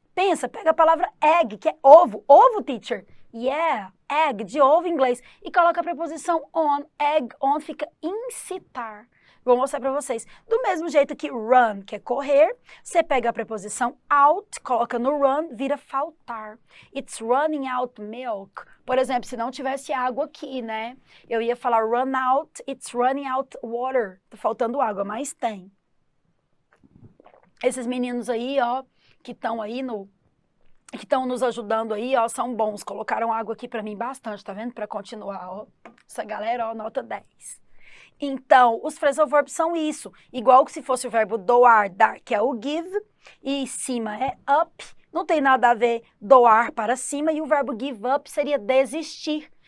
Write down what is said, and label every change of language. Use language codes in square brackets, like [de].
[pt] Pensa, pega a palavra egg, que é ovo, ovo, teacher. Yeah, egg, de ovo em inglês, e coloca a preposição on, egg on, fica incitar. Vou mostrar para vocês. Do mesmo jeito que run, que é correr, você pega a preposição out, coloca no run, vira faltar. [en] It's running out milk. [pt] Por exemplo, se não tivesse água aqui, né? Eu ia falar [en] run out, it's running out water. [pt] Tá faltando água, mas tem. Esses meninos aí, ó, que estão aí que estão nos ajudando aí, ó, são bons. Colocaram água aqui para mim bastante, tá vendo? Para continuar, ó. Essa galera, ó, nota 10. Então, os phrasal verbs são isso, igual que se fosse o verbo doar, dar, que é o give, e cima é up, não tem nada a ver doar para cima, e o verbo give up seria desistir.